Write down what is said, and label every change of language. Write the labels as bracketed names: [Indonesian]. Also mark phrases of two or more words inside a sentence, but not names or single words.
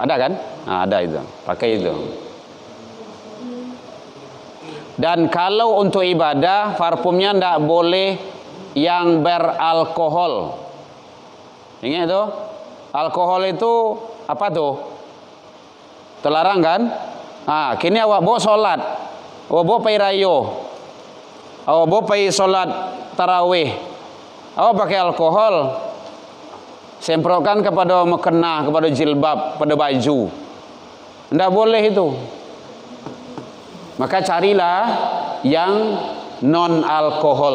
[Indonesian] Ada kan? Nah, ada itu. Pakai itu. Dan kalau untuk ibadah, parfumnya tidak boleh yang beralkohol. Ingat itu? Alkohol itu apa tuh? Terlarang kan? [Minangkabau] Kini awak bawa solat, awak bawa pergi rayo, awak bawa pergi solat tarawih, awak pakai alkohol, semprotkan kepada mukena, kepada jilbab, pada baju. [Indonesian] Tidak boleh itu. Maka carilah yang non alkohol.